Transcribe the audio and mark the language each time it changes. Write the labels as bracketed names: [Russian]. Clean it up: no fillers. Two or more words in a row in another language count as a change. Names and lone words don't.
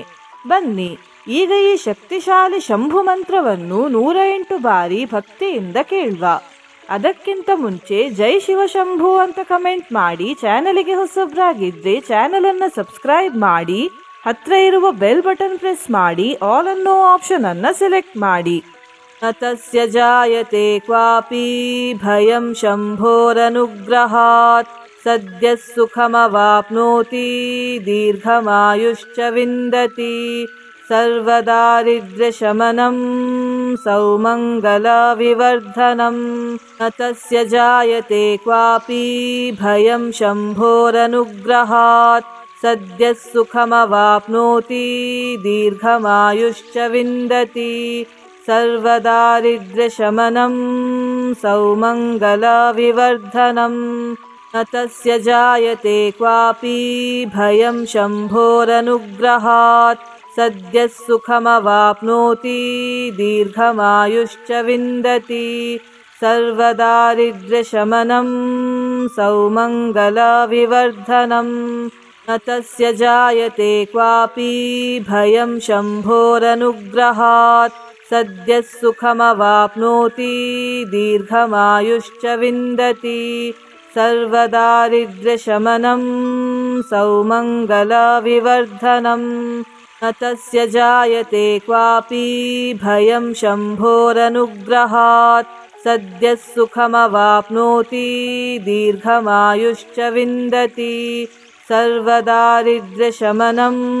[Kannada] ಬನ್ನಿ ಈಗ ಈ ಶಕ್ತಿಶಾಲಿ ಶಂಭು ಮಂತ್ರವನ್ನು 108 ಬಾರಿ ಭಕ್ತಿಯಿಂದ ಕೇಳುವ. ಅದಕ್ಕಿಂತ ಮುಂಚೆ ಜೈ ಶಿವಶಂಭು ಅಂತ ಕಮೆಂಟ್ ಮಾಡಿ, ಚಾನಲಿಗೆ ಹೊಸಬ್ರಾಗಿದ್ರೆ ಚಾನಲ್ ಅನ್ನ ಸಬ್ಸ್ಕ್ರೈಬ್ ಮಾಡಿ, ಹತ್ರ ಇರುವ [English] bell button press [Kannada] ಮಾಡಿ, ಆಲ್ ಅನ್ನೋ ಆಪ್ಷನ್ ಅನ್ನ ಸೆಲೆಕ್ಟ್ ಮಾಡಿ. [Sanskrit] ತಸ್ಯ ಜಾಯತೆ ಕ್ವಾಪಿ ಭಯಂ ಶಂಭೋರನುಗ್ರಹಾತ್ ಸದ್ಯ ಸುಖಮವಾಪ್ನೋತಿ ದೀರ್ಘಮಾಯುಶ್ಚ ವಿಂದತಿ ಸರ್ವದಾರಿದ್ರ್ಯ ಶಮನಂ ಸೌಮಂಗಲ ವಿವರ್ಧನಂ. ತಸ್ಯ ಜಾಯತೆ ಕ್ವಾಪಿ ಭಯಂ ಶಂಭೋರನುಗ್ರಹಾತ್ ಸದ್ಯ ಸುಖಮವಾಪ್ನೋತಿ ದೀರ್ಘಮಾಯುಶ್ಚ ವಿಂದತಿ ಸರ್ವದಾರಿದ್ರ್ಯ ಶಮನಂ ಸೌಮಂಗಲ ವಿವರ್ಧನಂ. ತಸ್ಯ ಜಾಯತೆ ಕ್ವಾಪಿ ಭಯಂ ಶಂಭೋರನುಗ್ರಹಾತ್ ಸದ್ಯ ಸುಖಮವಾಪ್ನೋತಿ ದೀರ್ಘಮಾಯುಶ್ಚ ವಿಂದತಿ ಸರ್ವದಾರಿದ್ರ್ಯ ಶಮನಂ ಸೌಮಂಗಲ ವಿವರ್ಧನಂ. न तस्य जायते क्वापि भयं शम्भोरनुग्रहात् सद्यः सुखमवाप्नोति दीर्घमायुश्च विन्दति सर्वदारिद्र्यशमनं सौमङ्गलविवर्धनम् न तस्य जायते क्वापि भयं शम्भोरनुग्रहात् सद्यः सुखमवाप्नोति दीर्घमायुश्च विन्दति सर्वदारिद्र्यशमनं